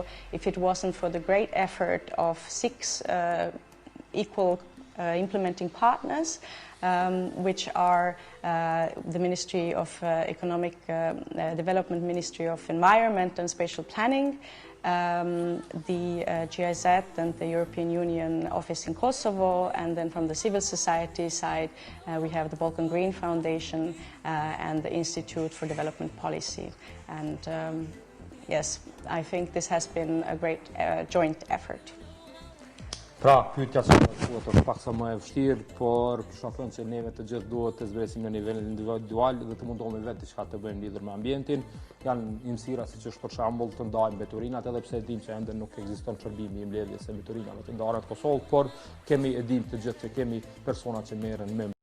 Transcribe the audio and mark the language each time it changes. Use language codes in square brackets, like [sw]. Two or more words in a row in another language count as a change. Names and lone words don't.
[en] if it wasn't for the great effort of 6 equal implementing partners, which are the Ministry of Economic Development, Ministry of Environment and Spatial Planning, the GIZ and the European Union Office in Kosovo, and then from the civil society side we have the Balkan Green Foundation and the Institute for Development Policy. And yes, I think this has been a great joint effort. [sq] Pra, pyetja që është pak sa më e vështirë, por kisha thënë që neve të gjithë duhet të zbresim në nivelin individual dhe të mundohemi vetë diçka të bëjmë lidhur me ambientin. Janë mësira siç është për shembull të ndajmë mbeturinat, edhe pse e dim që ende nuk ekziston shërbimi i mbledhjes së mbeturinave të ndara në Kosovë, por e dim të gjithë që kemi persona që merren me